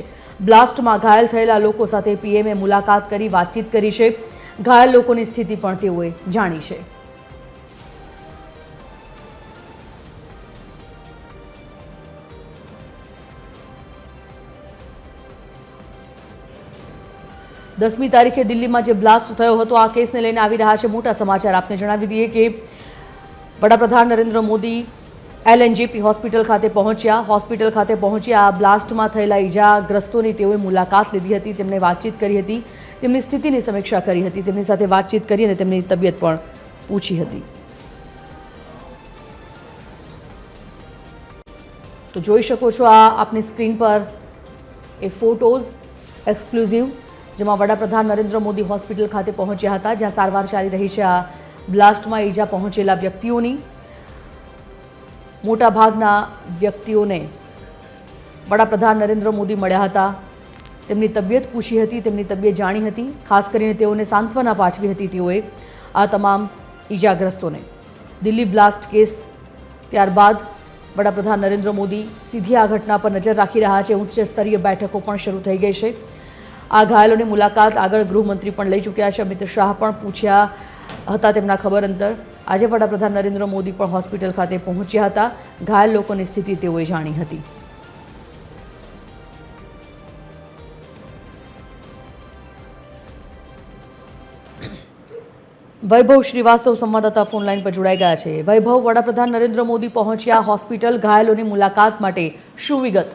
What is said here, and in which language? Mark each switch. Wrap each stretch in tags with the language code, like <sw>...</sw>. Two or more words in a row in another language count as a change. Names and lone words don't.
<gu>બ્લાસ્ટમાં ઘાયલ થયેલા લોકો સાથે PMએ મુલાકાત કરી વાતચીત કરી છે। ઘાયલ લોકોની સ્થિતિ પણ તેઓએ જાણી છે। દસમી તારીખે દિલ્લી માં જો બ્લાસ્ટ થયો હતો આ કેસ ને લઈને આવી રહ્યા છે મોટા સમાચાર। આપને જણાવી દઈએ કે વડાપ્રધાન નરેન્દ્ર મોદી LNJP હોસ્પિટલ ખાતે પહોંચ્યા। હોસ્પિટલ ખાતે પહોંચ્યા આ બ્લાસ્ટ માં થયેલા ઇજાગ્રસ્તોની તેઓએ મુલાકાત લીધી હતી, તેમણે વાતચીત કરી હતી, તેમની સ્થિતિની સમીક્ષા કરી હતી, તેમની સાથે વાતચીત કરી અને તેમની તબિયત પણ પૂછી હતી। તો જોઈ શકો છો આ આપની સ્ક્રીન પર એ</gu> <en>photos exclusive</en> <gu>જેમાં વડાપ્રધાન નરેન્દ્ર મોદી હોસ્પિટલ ખાતે પહોંચ્યા હતા, જ્યાં સારવાર ચાલી રહી છે। આ બ્લાસ્ટમાં ઈજા પહોંચેલા વ્યક્તિઓની મોટા ભાગના વ્યક્તિઓને વડાપ્રધાન નરેન્દ્ર મોદી મળ્યા હતા, તેમની તબિયત પૂછી હતી, તેમની તબિયત જાણી હતી, ખાસ કરીને તેઓને સાંત્વના પાઠવી હતી। તેઓએ આ તમામ ઈજાગ્રસ્તોને દિલ્હી</gu> <en>blast case</en> <gu>ત્યારબાદ વડાપ્રધાન નરેન્દ્ર મોદી સીધી આ ઘટના પર નજર રાખી રહ્યા છે। ઉચ્ચ સ્તરીય બેઠકો પણ શરૂ થઈ ગઈ છે। આ ઘાયલોની મુલાકાત આગળ ગૃહમંત્રી પણ લઈ ચૂક્યા છે। અમિત શાહ પણ પૂછ્યા હતા તેમના ખબર અંતર। આજ વડાપ્રધાન નરેન્દ્ર મોદી પણ હોસ્પિટલ ખાતે પહોંચ્યા હતા। ઘાયલ લોકોની સ્થિતિ તેઓએ જાણી હતી।</gu> <hi>वैभव श्रीवास्तव संवाददाता फोनलाइन पर जोड़ाई गया है।</hi> <gu>વૈભવ, વડાપ્રધાન નરેન્દ્ર મોદી પહોંચ્યા હોસ્પિટલ, ઘાયલો મુલાકાત માટે શું વિગત?</gu>